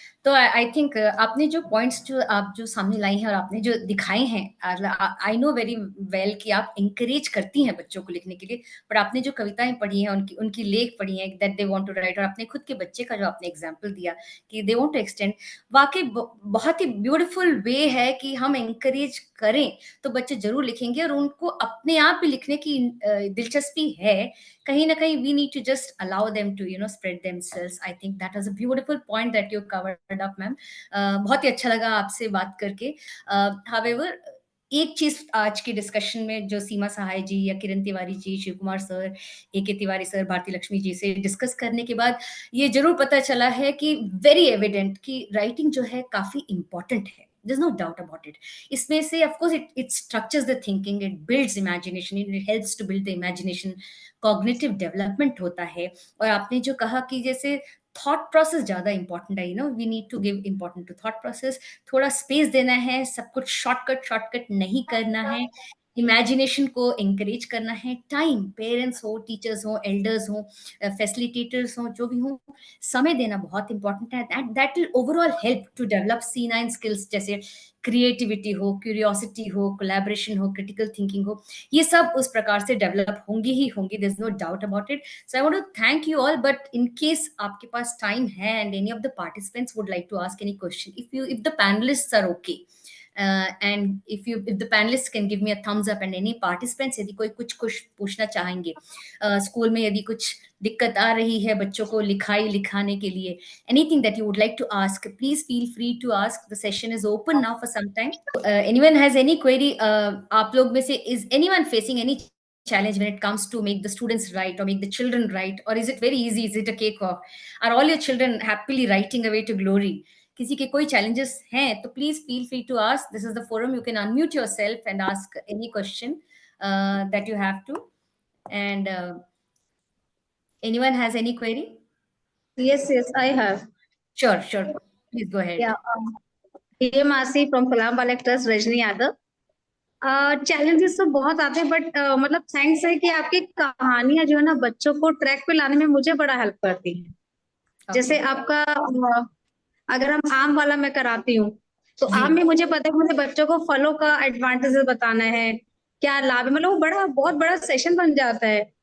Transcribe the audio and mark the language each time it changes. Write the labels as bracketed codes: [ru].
[hi] तो I think आपने जो पॉइंट्स जो सामने लाई हैं और आपने जो दिखाए हैं, आई नो वेरी वेल कि आप इंकरेज करती हैं बच्चों को लिखने के लिए, बट आपने जो कविताएं पढ़ी हैं, उनकी उनकी लेख पढ़ी हैं that दे want to right, और अपने खुद के बच्चे का जो आपने एग्जांपल दिया कि दे वांट टू एक्सटेंड, वाकई बहुत ही ब्यूटीफुल वे है कि हम इंकरेज करें तो बच्चे जरूर लिखेंगे, और उनको अपने आप भी लिखने की दिलचस्पी है। कहीं ना कहीं [en] we need to just allow them to spread themselves. I think that was a beautiful point that you covered up, ma'am. [hi] बहुत ही अच्छा लगा आपसे बात करके. [en] However, [hi] एक चीज आज के डिस्कशन में जो सीमा सहाय जी या किरण Tiwari ji, Shiv Kumar sir, AK Tiwari sir, Bharti Lakshmi ji से डिस्कस करने के बाद ये जरूर पता चला है कि वेरी एविडेंट कि राइटिंग जो है काफी इंपॉर्टेंट है. [en] There's no doubt about it. [hi] इसमें से [en] of course it structures the thinking, it builds imagination, it helps to build the imagination, cognitive development होता है. [hi] और आपने जो कहा कि जैसे थॉट प्रोसेस ज्यादा इंपॉर्टेंट है, [en] we need to give important to thought process, [hi] थोड़ा स्पेस देना है, सब कुछ शॉर्टकट नहीं करना है, इमेजिनेशन को एंकरेज करना है, टाइम, पेरेंट्स हो, टीचर्स हो, एल्डर्स हो, फैसिलिटेटर्स हो, जो भी हो, समय देना बहुत इंपॉर्टेंट है. [en] that will overall help to develop C9 skills, [hi] जैसे क्रिएटिविटी हो, क्यूरियोसिटी हो, कोलैबोरेशन हो, क्रिटिकल थिंकिंग हो, ये सब उस प्रकार से डेवलप होंगी ही होंगी. [en] There is no doubt about it. So I want to thank you all, but in case आपके पास time है and any of the participants would like to ask any question, if the panelists are okay, and if the panelists can give me a thumbs up, and any participants [hi] यदि कोई कुछ पूछना चाहेंगे, school में यदि कुछ दिक्कत आ रही है बच्चों को लिखाने के लिए, [en] anything that you would like to ask, please feel free to ask. The session is open now for some time. Anyone has any query? [hi] आप लोग में से [en] is anyone facing any challenge when it comes to make the students write or make the children write, or is it very easy? Is it a cakewalk? Are all your children happily writing away to glory? [hi] किसी के कोई challenges हैं तो [en] please feel free to ask. This is the forum. You can unmute yourself and ask any question that you have to. And anyone has any query? Yes, I have. Sure. Please go ahead. Yeah. Masi from Kalam Trust, Rajni Yadav. [hi] Challenges तो बहुत आते हैं, but मतलब thanks है कि आपकी कहानियां जो है ना बच्चों को ट्रैक पे लाने में मुझे बड़ा हेल्प करती है. जैसे आपका अगर हम आम वाला मैं कराती हूँ तो आम में मुझे पता है कि मुझे बच्चों को फलों का एडवांटेजेस बताना है, क्या लाभ है, मतलब वो बहुत बड़ा सेशन बन जाता है.